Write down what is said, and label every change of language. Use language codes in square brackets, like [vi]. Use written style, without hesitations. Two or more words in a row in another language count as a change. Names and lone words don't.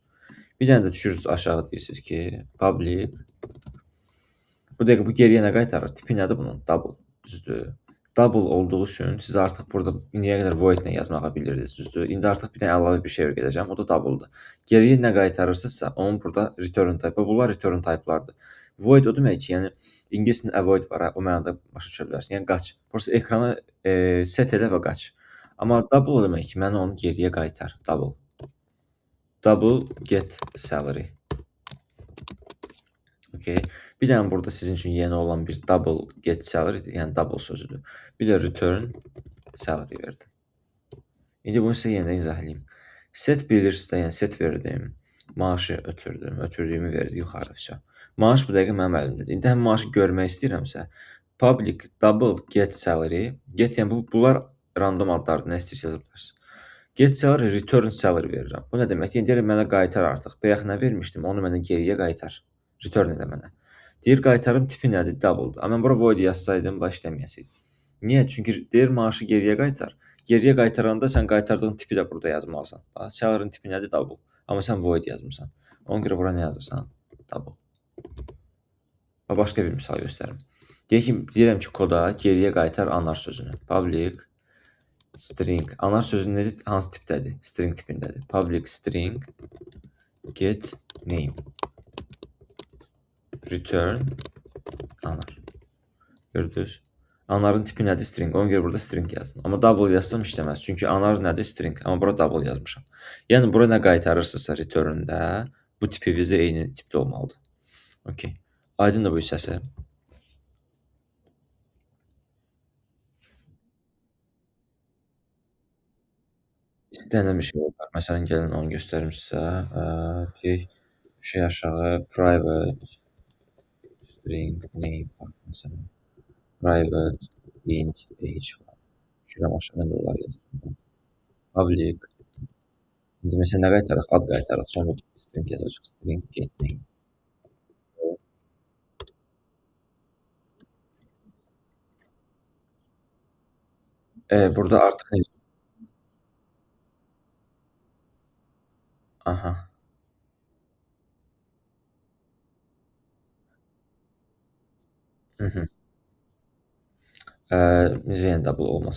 [az] Bir dənə də düşürürsünüz aşağı deyirsiniz ki, public. Bu dəqiqə bu geriyə nə qaytarır? Tipi nədir bunun? Double. Düzdür. Double olduğu üçün siz artıq burada indiyə qədər void ilə yazmağa bilirdiniz, düzdür. İndi artıq bir dənə əlavə bir şey öyrədəcəm. O da double-dır. Geriyə nə qaytarırsınızsa, onun burada [en] return type. [az] Bunlar [en] return type- [az] lardır. Void o demək ki, yəni ingilis dilində avoid var, o mənada başa düşə bilərsən. Yəni qaç. Prosta ekrana set elə və qaç. Amma double o demək ki, mənə onu geriyə qaytar. [en] Double. Double get salary. [az] Okay. Bir dənə burada sizin üçün yeni olan bir [en] double get salary, [az] yəni double sözüdür. Bir də [en] return salary [az] verdim. İndi bunu sizə yenidən izah edeyim. Set bilirsinizsə, yəni set verdim. Maaşı ötürdüm. Ötürdüyümü verdi yuxarı. Maaş bu dəqiqə mənim əlimdədir. İndi həm maaşı görmək istəyirəmsə, [en] public double get salary. [az] Get yəni bunlar random adlardır. Nə istəyirsiniz yaza bilərsiniz. [en] Get salary, return salary verirəm. [az] Bu nə deməkdir? Yəni deyirəm mənə qaytar artıq. Bayaq nə vermişdim? Onu mənə geriyə qaytar. Return elə mənə. Deyir qaytarım tipi nədir? Double-dır. Amma mən bura void yazsaydım, baş işləməyəsiydim. Niyə? Çünki deyir maaşı geriyə qaytar. Geriyə qaytaranda sən qaytardığın tipi də burada yazmalısan. Salary-ın tipi nədir? Double. Amma sən void yazmısan. Ona görə bura nə yazırsan? Double. Başqa bir misal göstərim. Deyirəm ki, koda geriyə qaytar anar sözünü. [en] Public string. [az] Anar sözü hansı tipdədir? String tipindədir. [en] Public string get name. Return anar. [az] Gördünüz? Anarın tipi nədir? String. Ona görə burada string yazdım. Amma double yazsam işləməz. Çünki anar nədir? String. Amma bura double yazmışam. Yəni bura nə qaytarırsınızsa return-də bu tipinizdə eyni tipdə olmalıdır. Okay. Aydındır bu hissəsi. İstənilən bir şey var. Məsələn, gəlin onu göstərim sizə. Deyək, şey aşağı [en] private string name [az] məsələn. [en] Private int age var. [az] Şuraya aşağıdan dolar yazıram. Public. İndi məsələn nə qaytaraq? Ad qaytaraq. Sonra string yazacaq. [en] String get name. [az] Burada artıq nə? Aha. Necə yəni double olması?